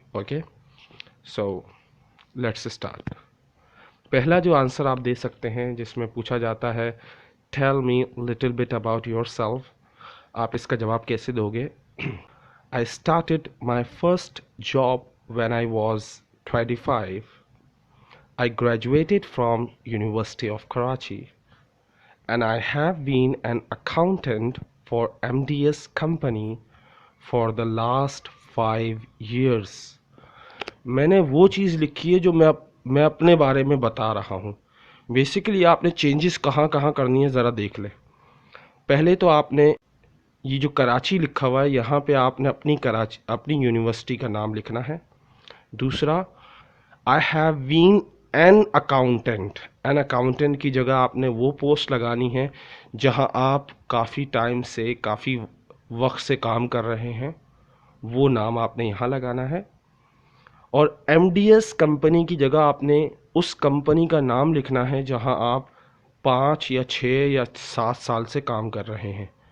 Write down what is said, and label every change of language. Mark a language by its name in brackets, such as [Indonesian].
[English] Okay, so let's start. [Urdu] پہلا جو answer آپ دے سکتے ہیں جس میں پوچھا جاتا ہے [English] tell me little bit about yourself, [Urdu] آپ اس کا جواب کیسے دو گے؟ [English] I started my first job when I was 25. I graduated from University of Karachi and I have been an accountant for MDS company for the last 5 years. [Urdu] میں نے وہ چیز لکھی ہے جو میں اپنے بارے میں بتا رہا ہوں. بیسیکلی آپ نے چینجز کہاں کہاں کرنی ہے ذرا دیکھ لیں. پہلے تو آپ نے یہ جو کراچی لکھا ہوا ہے یہاں پہ آپ نے اپنی یونیورسٹی کا نام لکھنا ہے. [English] دوسرا I have been an accountant. [Urdu] an accountant کی جگہ آپ نے وہ پوسٹ لگانی ہے جہاں آپ کافی ٹائم سے، کافی وقت سے کام کر رہے ہیں، وہ نام آپ نے یہاں لگانا ہے. اور ایم ڈی ایس کمپنی کی جگہ آپ نے اس کمپنی کا نام لکھنا ہے جہاں آپ 5 یا 6 یا 7 سال سے کام کر رہے ہیں.